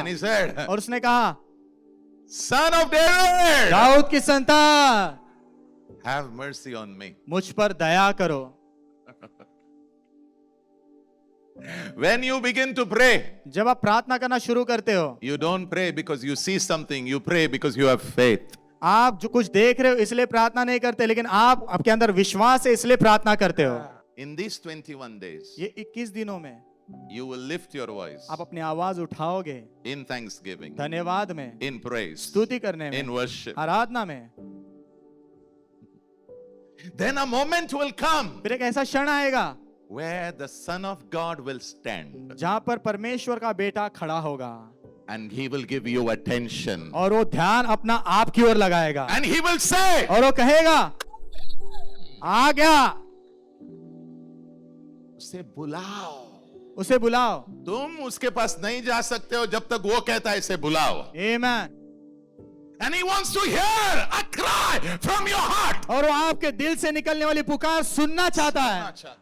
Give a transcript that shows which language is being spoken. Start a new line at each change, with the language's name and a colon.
English: and he said,
Hindi: और उसने कहा,
English: Son of David,
Hindi: दाऊद की संतान,
English: have mercy on me.
Hindi: मुझ पर दया करो।
English: When you begin to pray,
Hindi: जब आप प्रार्थना करना शुरू करते हो,
English: you don't pray because you see something. You pray because you have faith.
Hindi: आप जो कुछ देख रहे हो इसलिए प्रार्थना नहीं करते, लेकिन आप आपके अंदर विश्वास है इसलिए प्रार्थना करते हो।
English: In these 21 days,
Hindi: ये 21 दिनों में
English: you will lift your voice
Hindi: आप अपनी आवाज उठाओगे,
English: in thanksgiving,
Hindi: धन्यवाद में,
English: in praise,
Hindi: स्तुति करने
English: in
Hindi: में,
English: worship.
Hindi: आराधना में।
English: Then a moment will come
Hindi: फिर एक ऐसा क्षण आएगा
English: where the Son of God will stand
Hindi: जहां पर परमेश्वर का बेटा खड़ा होगा
English: and he will give you attention.
Hindi: और वो ध्यान अपना आप की ओर लगाएगा
English: And he will say,
Hindi: और वो कहेगा, आ गया। उसे बुलाओ. उसे बुलाओ। तुम उसके पास नहीं जा सकते हो जब तक वो कहता है इसे बुलाओ. आमीन।
English: And he wants to hear a cry from your heart.
Hindi: और वो आपके दिल से निकलने वाली पुकार सुनना चाहता है।